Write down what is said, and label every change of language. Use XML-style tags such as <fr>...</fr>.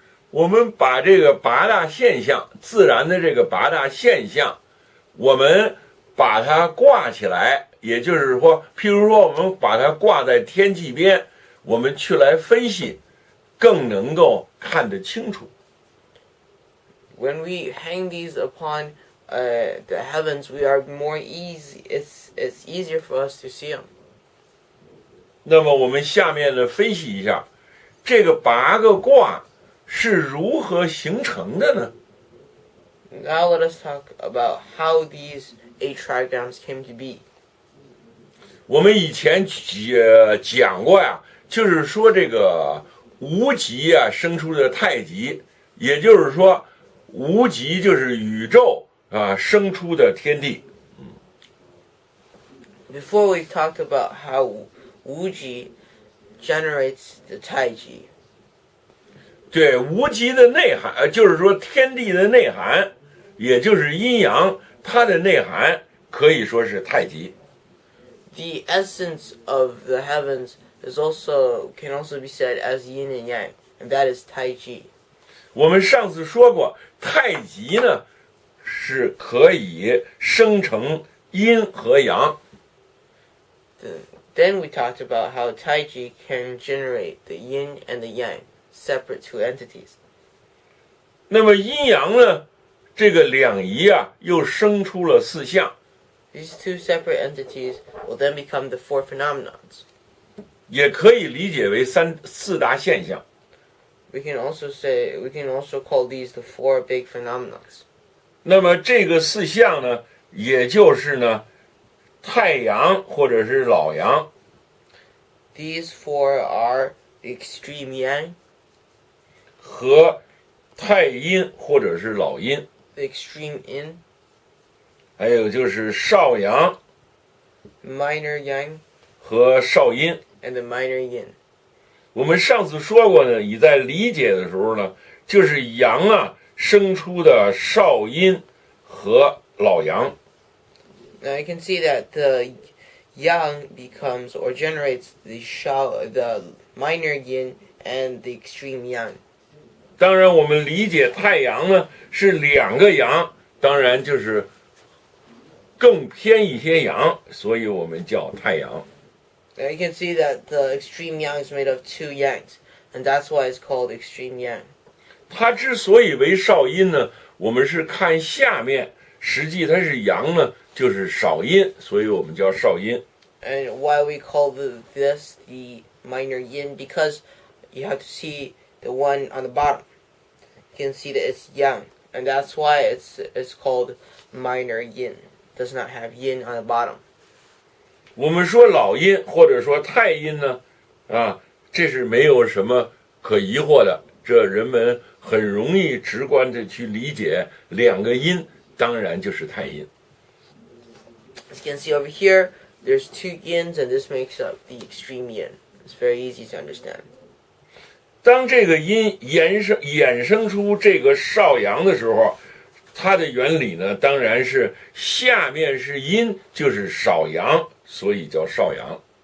<zh>我们把这个8大现象，自然的这个8大现象，我们把它挂起来，也就是说，譬如说我们把它挂在天际边，我们去来分析更能够看得清楚。</zh> <en>When we hang these upon the heavens, we are more easy. It's easier for us to see them.</en> <zh>那么我们下面呢分析一下，这个8个卦是如何形成的呢？</zh> <en>Now let us talk about how these 8 trigrams came to be.</en> <zh>我们以前讲过呀，就是说这个无极啊生出的太极，也就是说无极就是宇宙啊生出的天地。</zh> <en>Before we talked about how Wuji generates the Taiji.</en> <zh>对，无极的内涵，就是说天地的内涵，也就是阴阳，它的内涵可以说是太极。</zh> <en>The essence of the heavens can also be said as yin and yang, and that is Taiji.</en> <zh>我们上次说过，太极呢是可以生成阴和阳。</zh> <en>Then we talked about how Taiji can generate the yin and the yang, separate two entities.</en> <zh>那么阴阳呢，这个两仪啊，又生出了4象。</zh> <en>These two separate entities will then become the 4 phenomenons.</en> <zh>也可以理解为4大现象。</zh> <en>We can also call these the 4 big phenomenons.</en> <zh>那么这个4象呢，也就是呢，太阳或者是老阳。</zh> <en>These 4 are the extreme yang,</en> <zh>和太阴或者是老阴。</zh> <en>the extreme yin,</en> <zh>还有就是少阳</zh> <en>minor yang,</en> <zh>和少阴。</zh> <en>and the minor yin.</en> <zh>我们上次说过呢，你在理解的时候呢，就是阳啊生出的少阴和老阳。</zh> <en>Now you can see that the yang becomes or generates the minor yin and the extreme yang.</en> <zh>当然，我们理解太阳呢是2个阳，当然就是更偏一些阳，所以我们叫太阳。</zh> <en>Now you can see that the extreme yang is made of 2 yangs, and that's why it's called extreme yang.</en> <zh>它之所以为少阴呢，我们是看下面，实际它是阳呢，就是少阴，所以我们叫少阴。</zh> <en>And why we call this the minor yin, because you have to see the one on the bottom. You can see that it's yang, and that's why it's called minor yin. It does not have yin on the bottom.</en> <zh>我们说老阴或者说太阴呢，啊，这是没有什么可疑惑的，这人们很容易直观的去理解，2个阴当然就是太阴。</zh> <en>As you can see over here, there's 2 yins, and this makes up the extreme yin. It's very easy to understand.</en> <zh>当这个阴衍生出这个少阳的时候，它的原理呢，当然是下面是阴，就是少阳，所以叫少阳。</zh>